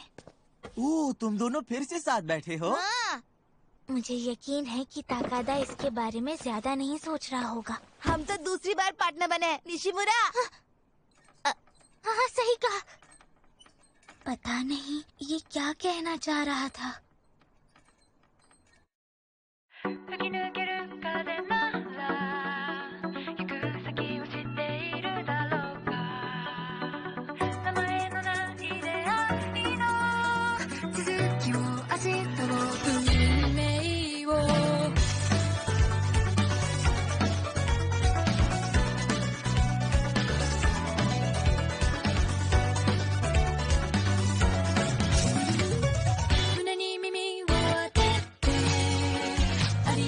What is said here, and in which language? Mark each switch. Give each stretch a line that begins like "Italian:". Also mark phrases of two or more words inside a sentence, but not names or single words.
Hindi: तुम दोनों फिर से साथ बैठे हो? मुझे यकीन है कि ताकादा इसके बारे में ज्यादा नहीं सोच रहा होगा। हम तो दूसरी बार पार्टनर बने हैं निशिमुरा। हाँ, सही कहा। पता नहीं ये क्या कहना चाह रहा था।
Japanese: 吹き抜ける風なら行く先を知っているだろうか名前のない出会いの続きを明日を運命を 胸に耳を当ててあり